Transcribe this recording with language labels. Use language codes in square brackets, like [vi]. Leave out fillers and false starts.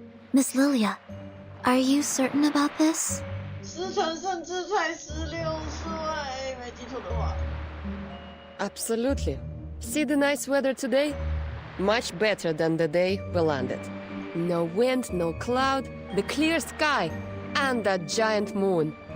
[en] Miss Lilia, are you certain about this? [zh] 思成甚至才16岁，没记错的话。 [en] Absolutely. See the nice weather today? Much better than the day we landed. No wind, no cloud, the clear sky, and a giant moon.